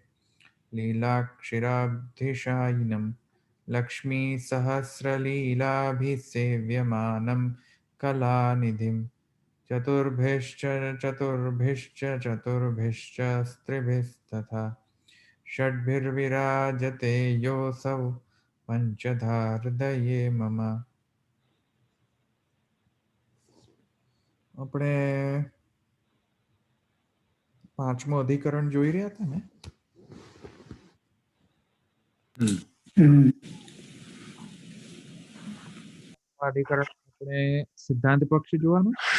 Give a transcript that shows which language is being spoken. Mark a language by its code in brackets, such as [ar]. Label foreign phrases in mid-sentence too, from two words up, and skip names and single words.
[sa] लीलाक्षिराब्धिशायिनं लक्ष्मीसहस्रलीलाभिसेव्यमानं कलानिधिं चतुर्भिश्च चतुर्भिश्च चतुर्भिश्च स्त्रिभिस्तथा षड्भिर्विराजते योऽसौ पञ्चधा हृदये मम। [gu] આપણે પાંચમો અધિકરણ જોઈ રહ્યા હતા ને? અધિકરણ આપણે સિદ્ધાંત પક્ષ જોવાનું.